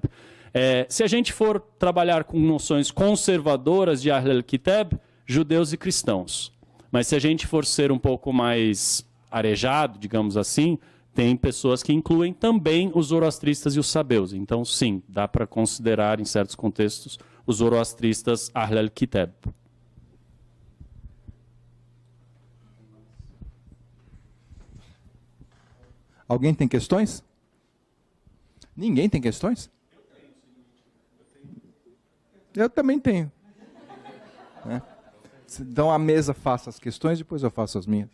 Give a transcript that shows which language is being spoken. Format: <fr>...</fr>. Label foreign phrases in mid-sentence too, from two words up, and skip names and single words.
<pt>Se a gente for trabalhar com noções conservadoras de</pt> <ar>أهل الكتاب,</ar> <pt>judeus e cristãos. Mas se a gente for ser um pouco mais arejado, digamos assim, tem pessoas que incluem também os zoroastristas e os sabeus. Então, sim, dá para considerar, em certos contextos, os zoroastristas</pt> <ar>أهل الكتاب.</ar> <pt>Alguém tem questões? Ninguém tem questões? Eu também tenho. Então a mesa faça as questões, depois eu faço as minhas.</pt>